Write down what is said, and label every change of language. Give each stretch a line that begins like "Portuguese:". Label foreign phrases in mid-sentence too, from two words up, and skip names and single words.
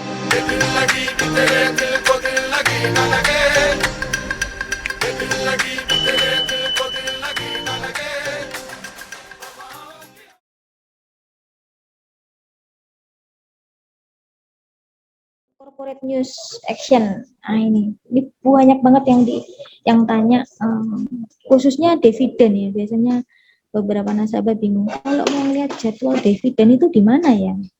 Hindi: दिल लगी कि तेरे दिल को दिल लगी न लगे, दिल लगी कि तेरे दिल को दिल लगी न लगे।
English: Corporate news action.
Indonesian: Nah, ini banyak banget yang tanya, khususnya dividen ya. Biasanya beberapa nasabah bingung kalau mau lihat jadwal dividen itu di mana ya.